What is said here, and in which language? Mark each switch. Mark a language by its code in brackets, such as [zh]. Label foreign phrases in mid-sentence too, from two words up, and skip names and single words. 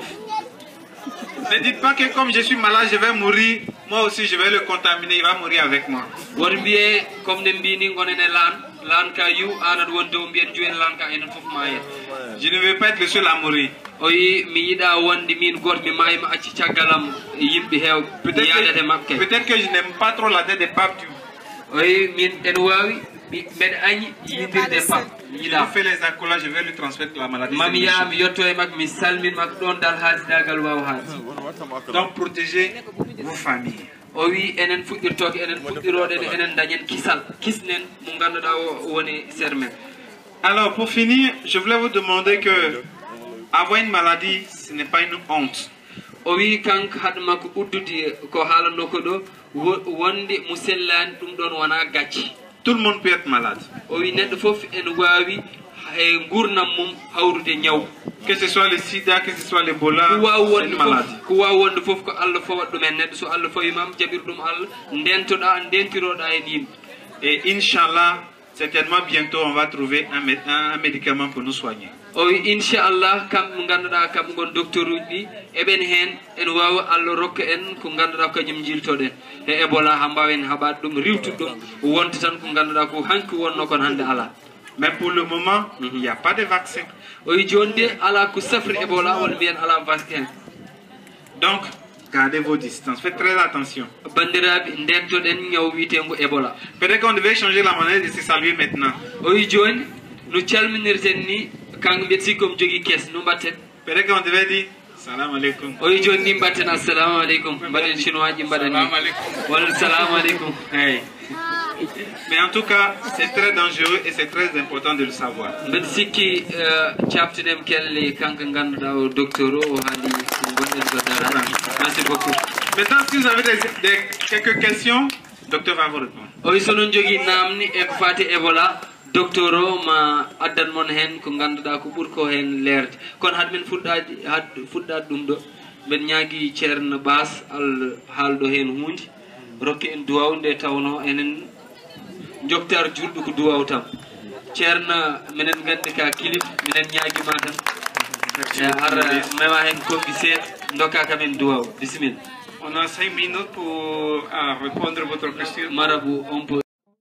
[fr] Ne dites pas que comme je suis malade, je vais mourir. Moi aussi, je vais le contaminer. Il va mourir avec moi. [ff] woto mbiye comme ne mbini gonen e laan ka yiw an aɗa wonde o mbiyen jooni laan ka enen foof ma yen. [fr] Je ne veux pas être le seul à mourir. [ff] o wi mi yiɗa wonde min goto mi mayima acci caggalam yimɓe hewɓe mi yadete mabɓe. [fr] Peut-être que je n'aime pas trop la tête des papes. [ff] o wi min ene wawi mbeɗa añi yidirde pap mi [fr] Je [ff] yiɗa [fr] lui fais les accolades, je vais lui transmettre la maladie. [ff] mami yaha mi yetto e makko mi salmin makko ɗon dal haasidagal wawa haasi. [fr] Donc protégez vos familles. [ff] o wi enen fuɗɗirtoke enen fuɗɗiroɗen enen dañen kisal kisnen mo ganduɗa o woni sermen. [fr] Alors pour finir, je voulais vous demander que avoir une maladie, ce n'est pas une honte. [ff] O wi kanko hadma ko uddude ko haalano ko ɗo wonde musellani ɗum ɗon wona gacci. [fr] Tout le monde peut être malade. [ff] O wi neɗɗo fof en wawi e gurnam mum hawrude ñaw. [fr] Que ce soit le sida, que ce soit l'Ebola, c'est une maladie. [ff] ko wawi wonde fof ko Allah fawat ɗumen neɗɗo so Allah fawimam jaɓir ɗum Allah ndentoɗa ndentiroɗa hen yimɓe. [fr] Et Inch'Allah, certainement bientôt on va trouver un médicament pour nous soigner. [ff] O wi inchallah kamɓe ganduɗa kamɓe gon docteur uji ɗi eɓen hen en wawa Allah rokka en ko ganduɗa ko kañum jiltoɗen e Ebola ha mbawen haɓade ɗum riwtude ɗum wonta tan ko ganduɗa ko hanki wonno kon hande ala. [fr] Mais pour le moment, il n'y a pas de vaccin. [ff] O wi joni de ala ko safri Ebola won mbiyen ala vaccin. [fr] Donc, gardez vos distances, faites très attention. [ff] Bandiraɓe ndentoɗen ñaw wiitengo Ebola. [fr] Peut-être qu'on devait changer la manière de se saluer maintenant. [ff] O wi joni no calminirten ni kanko mbiyat sikkom jogui kees no mbatten. [fr] Peut-être qu'on devait dire [ar] salam alaikum. [ff] O wi joni ni mbatten [ar] assalamu aleykum [ff] mbaɗen chinois ji mbaɗen ni walla [ar] salamu aleykum [ff] eyyi. [fr] Mais en tout cas, c'est très dangereux et c'est très important de le savoir. [ff] mbeɗa sikki cabtinem kelle kanko ganduɗa o docteur o haali gonɗen ko darani. [fr] Merci beaucoup. Maintenant, si vous avez quelques questions, le docteur va vous répondre. [ff] O wi sonon jogui namni e ko fati Ebola docteur o ma addan mon hen ko ganduɗa ko ɓuuri ko hen leerde kono haade men fuɗɗade ɗum ɗo mbeɗa ñaagui ceerno Bass Allah haalɗo hen hunde rokke en duwaw nde tawno enen joktar julɗo ko duwaw tam ceerno minen gandi ka kilif minen ñaaguima tan ara mema hen kombi seeɗa dokka kamen duwaw bisimilla. [fr] On a 5 minutes pour répondre à votre question. Marabout, on peut